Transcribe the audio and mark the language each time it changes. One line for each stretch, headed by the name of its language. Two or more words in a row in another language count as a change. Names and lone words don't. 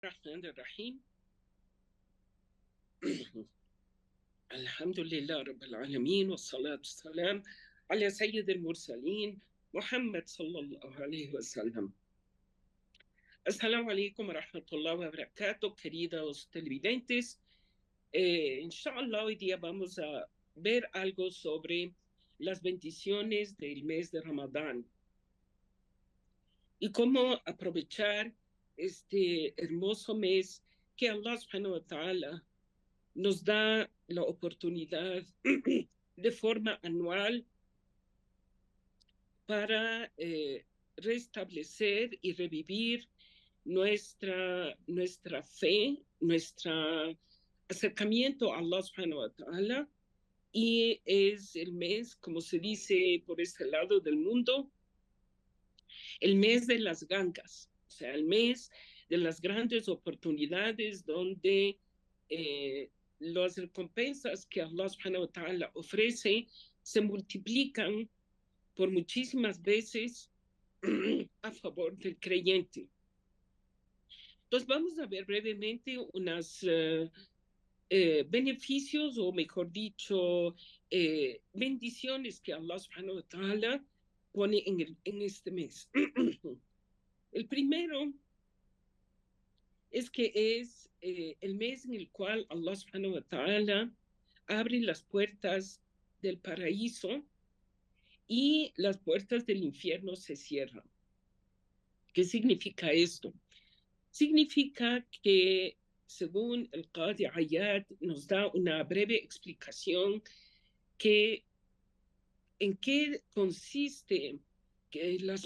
Arabic: الرحمن الرحيم. الحمد لله رب العالمين والصلاة والسلام على سيد المرسلين محمد صلى الله عليه wasallam. السلام عليكم ورحمة الله وبركاته,
Spanish: queridos televidentes. Inshallah, hoy día vamos a ver algo sobre las bendiciones del mes de Ramadán y cómo aprovechar este hermoso mes que
Arabic: الله سبحانه وتعالى
Spanish: nos da la oportunidad de forma anual para restablecer y revivir nuestra fe, nuestro acercamiento a
Arabic: الله سبحانه وتعالى.
Spanish: Y es el mes, como se dice por este lado del mundo, el mes de las gangas, o sea, el mes de las grandes oportunidades donde las recompensas que
Arabic: الله سبحانه وتعالى
Spanish: ofrece se multiplican por muchísimas veces a favor del creyente. Entonces vamos a ver brevemente unos beneficios, o mejor dicho, bendiciones que
Arabic: الله سبحانه وتعالى
Spanish: pone en este mes. El primero es que es el mes en el cual
Arabic: الله سبحانه وتعالى
Spanish: abre las puertas del paraíso y las puertas del infierno se cierran. ¿Qué significa esto? Significa que, según el Qadi Ayad, nos da una breve explicación que en qué consiste que las